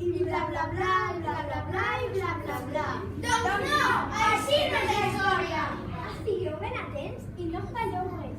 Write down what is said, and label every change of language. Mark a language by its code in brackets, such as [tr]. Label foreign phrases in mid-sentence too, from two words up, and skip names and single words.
[ca] bla bla bla, i bla bla bla, i bla bla bla. Doncs no, així no és la història. Estigueu ben atents i no falleu res.